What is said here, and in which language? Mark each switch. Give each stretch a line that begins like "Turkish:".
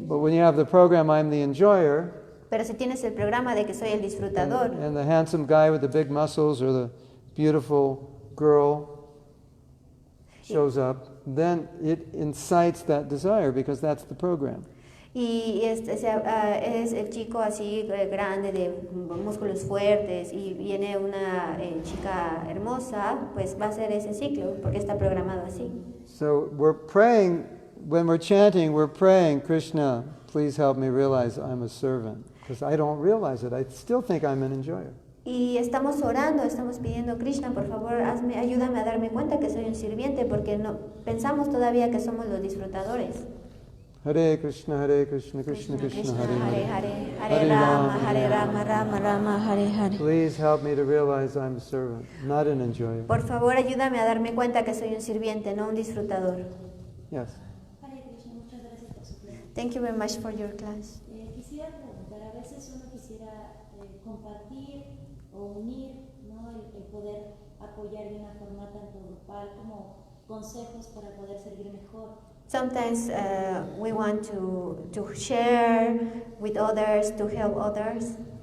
English: But when you have the program, I'm the enjoyer,
Spanish: Pero si tienes el programa de que soy el disfrutador,
English: and the handsome guy with the big muscles or the beautiful girl shows up, then it incites that desire because that's the program.
Spanish: y es el chico así grande, de músculos fuertes, y viene una chica hermosa, pues va a ser ese ciclo, porque está programado así.
English: So we're praying, when we're chanting, we're praying, Krishna, please help me realize I'm a servant. Because I don't realize it. I still think I'm an enjoyer.
Spanish: Y estamos orando, estamos pidiendo, Krishna, por favor, ayúdame a darme cuenta que soy un sirviente, porque no pensamos todavía que somos los disfrutadores.
Sanskrit: Hare Krishna, Krishna Krishna, Hare Hare, Hare Rama, Rama Rama, Hare Hare.
English: Please help me to realize I'm a servant, not an enjoyer.
Spanish: Por favor, ayúdame a darme cuenta que soy un sirviente, no un disfrutador.
English: Yes.
Spanish: Hare Krishna, muchas gracias por su clase.
English: Thank you very much for your class.
Spanish: Quisiera preguntar, a veces uno quisiera compartir o unir, ¿no? el poder apoyar de una forma tanto grupal como consejos para poder servir mejor.
English: Sometimes we want to share with others, to help others.